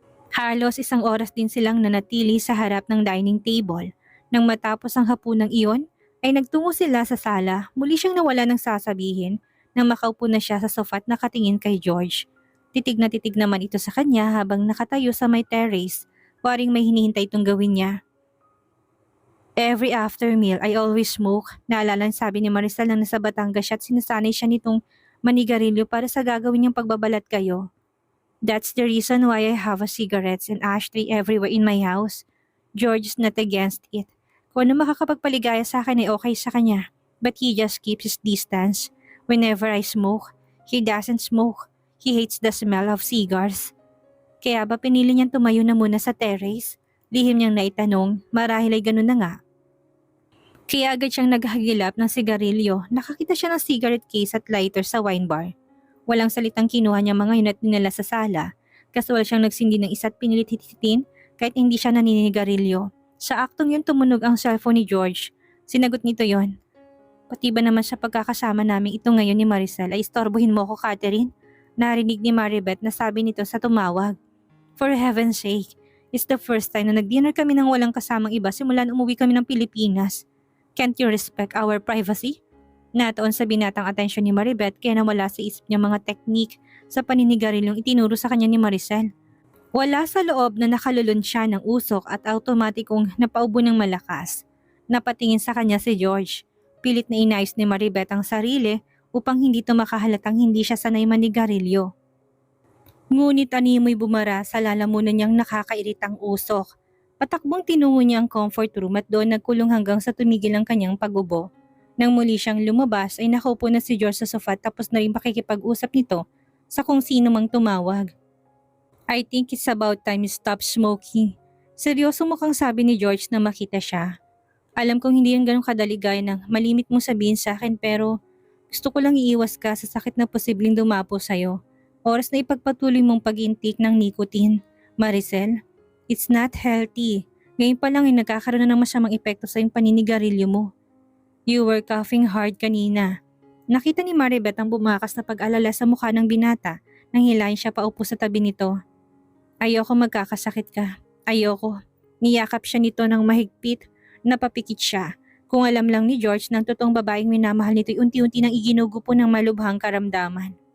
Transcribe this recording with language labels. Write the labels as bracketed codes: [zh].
[tl] Halos 1 oras din silang nanatili sa harap ng dining table. Nang matapos ang hapunang iyon, ay nagtungo sila sa sala. Muli siyang nawala ng sasabihin nang makaupo na siya sa sofa at nakatingin kay George. Titig na titig naman ito sa kanya habang nakatayo sa may terrace, waring may hinihintay itong gawin niya. [en] Every after meal, I always smoke. [tl] Naalala ang sabi ni Maricel na nasa Batangas siya at sinasanay siya nitong manigarilyo para sa gagawin niyang pagbabalat kayo. [en] That's the reason why I have a cigarettes and ashtray everywhere in my house. George is not against it. [tl] Kung ano makakapagpaligaya sa akin ay okay sa kanya. [en] But he just keeps his distance. Whenever I smoke, he doesn't smoke. He hates the smell of cigars. [tl] Kaya ba pinili niyang tumayo na muna sa terrace? Lihim niyang naitanong, marahil ay ganun na nga. Kaya agad siyang naghagilap ng sigarilyo. Nakakita siya ng cigarette case at lighter sa wine bar. Walang salitang kinuha niya mga yun at dinala sa sala. Kasual siyang nagsindi ng isa at pinilit hititin kahit hindi siya naninigarilyo. Sa aktong yun tumunog ang cellphone ni George. Sinagot nito yon. Pati ba naman sa pagkakasama namin ito ngayon ni Maricel ay istorbohin mo ko, Catherine? Narinig ni Maribeth na sabi nito sa tumawag. [en] For heaven's sake, it's the first time [tl] na nag-dinner kami ng walang kasamang iba simula nang umuwi kami ng Pilipinas. [en] Can't you respect our privacy? [tl] Nataon sa binatang atensyon ni Maribeth kaya nawala sa isip niya mga teknik sa paninigarilyong itinuro sa kanya ni Maricel. Wala sa loob na nakalulun siya ng usok at automatikong napaubo ng malakas. Napatingin sa kanya si George. Pilit na inayos ni Maribeth ang sarili upang hindi ito makahalatang hindi siya sanay manigarilyo. Ngunit animoy bumara sa lalamunan niyang nakakairitang usok. Patakbong tinungo niya ang comfort room at doon nagkulong hanggang sa tumigil ang kanyang pagubo. Nang muli siyang lumabas ay nakaupo na si George sa sofa tapos na rin pakikipag-usap nito sa kung sino mang tumawag. [en] I think it's about time you stop smoking. [tl] Seryoso mukhang sabi ni George na makita siya. Alam kong hindi yan ganun kadali gaya ng malimit mong sabihin sa akin pero gusto ko lang iiwas ka sa sakit na posibleng dumapo sa'yo. Oras na ipagpatuloy mong pag-intake ng nicotine. Maricel, [en] it's not healthy. [tl] Ngayon pa lang ay nagkakaroon na ng masamang epekto sa yung paninigarilyo mo. [en] You were coughing hard [tl] kanina. Nakita ni Maribeth ang bumakas na pag-alala sa mukha ng binata nang hilahin siya paupo sa tabi nito. Ayoko magkakasakit ka. Ayoko. Niyakap siya nito ng mahigpit. Napapikit siya. Kung alam lang ni George ng totoong babaeng minamahal nito'y unti-unti nang iginugupo ng malubhang karamdaman.